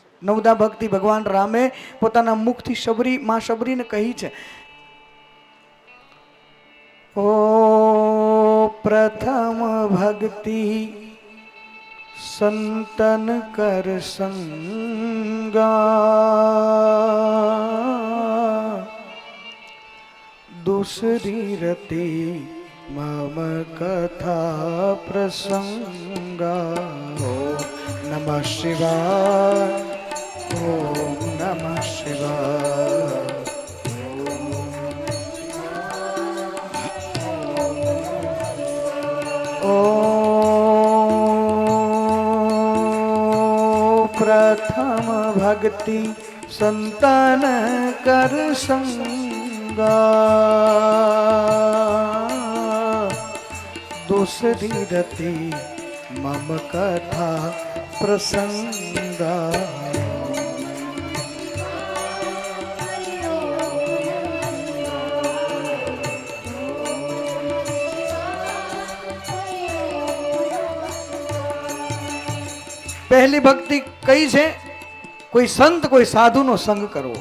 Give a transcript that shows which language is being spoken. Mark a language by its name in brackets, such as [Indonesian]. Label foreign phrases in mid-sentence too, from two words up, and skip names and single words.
[Gujarati] નવદા ભક્તિ ભગવાન રામે પોતાના મુખથી શબરી માં શબરીને કહી છે. [Awadhi] ओ प्रथम भक्ति संतन कर संगा, दूसरी रति मम कथा प्रसंगा. [Sanskrit] ओम नमः शिवाय, ओम नमः शिवाय. [Awadhi] ओ प्रथम भक्ति संतन कर संगा, दूसरी रति मम कथा प्रसंगा. [Gujarati] પહેલી ભક્તિ કઈ છે? કોઈ સંત કોઈ સાધુનો સંગ કરવો.